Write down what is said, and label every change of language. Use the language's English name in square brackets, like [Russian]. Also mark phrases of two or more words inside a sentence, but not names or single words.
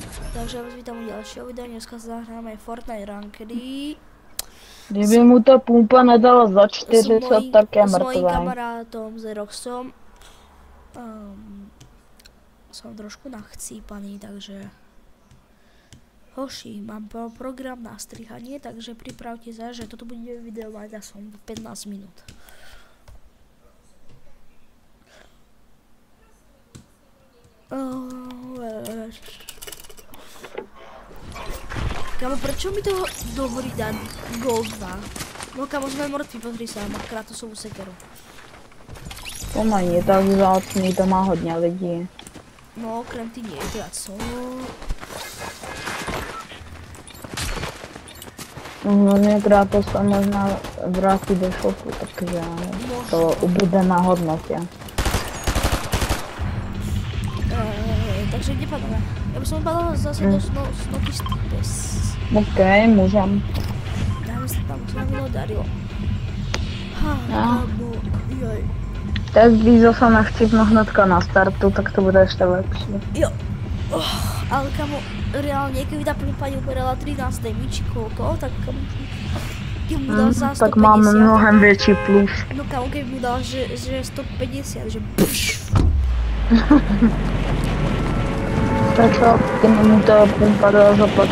[Czech] Takže já vás vítám u dalšího videa, dneska zahráme Fortnite Rankedy. Kdyby mu ta pumpa nedala za 40, tak je [Slovak] s mojím [Czech] mrtvý. [Slovak] kamarátom Zeroxom. Som trošku nachcípaný, takže... Hoši, mám program na strihanie, takže pripravte sa, že toto bude video mať asi 15 minút. Kamo, prečo mi to dovolí dať Gold 2? No kamo, sme mŕtvi, pozri sa, má Kratosovú sekeru. [Czech] To není tak vzácný, to má hodně lidí. [Slovak] No, okrem ty nie, teda co? [Czech] No hlavně Kratos se možná vrátí do šoku, takže to ubude na hodnotě. [Slovak] Takže kde padáme? Ja by som padala zase do Snokisty bez... [Czech] OK, můžem. [Slovak] Dáme sa tam, to nám darilo. Kamo, joj. [Czech] Teď když zase nechcipnu hnedka na startu, tak to bude ještě lepší. Jo. [Slovak] Ale kamo, reálne, keby tá pani uberala 13 či koľko, tak kamo, keby mu dal za 150. [Czech] Tak máme mnohem větší plus. [Slovak] No kamo, keby mu dal, že 150, že pš. Tak čo, keby mu to pumpa dala zaplatit.